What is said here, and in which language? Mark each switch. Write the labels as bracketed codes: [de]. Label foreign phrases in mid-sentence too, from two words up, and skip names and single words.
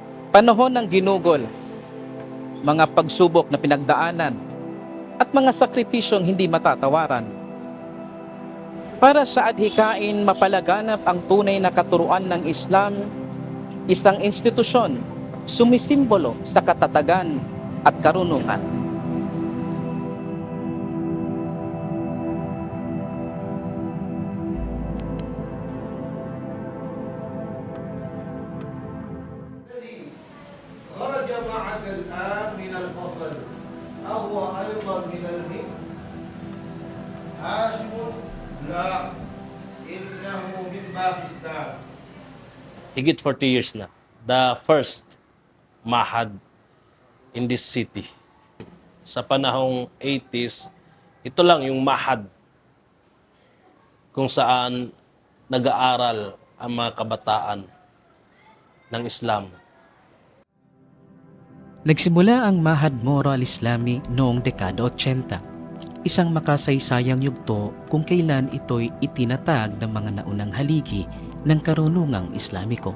[tl] Panahon ng ginugol, mga pagsubok na pinagdaanan, at mga sakripisyong hindi matatawaran. Para sa adhikain mapalaganap ang tunay na katuruan ng Islam, isang institusyon sumisimbolo sa katatagan at karunungan. [ar] خرج معك الآن من الفصل أهو أيضا من الهند؟ هاشم لا إنه من باكستان. [tl] Higit 40 years na. [en] The first mahad in this city. [tl] Sa panahong 80s, ito lang yung mahad kung saan nag-aaral ang mga kabataan ng Islam. Nagsimula ang Mahad Moro Al-Islami noong dekada 80, isang makasaysayang yugto kung kailan ito'y itinatag ng mga naunang haligi ng karunungang Islamiko.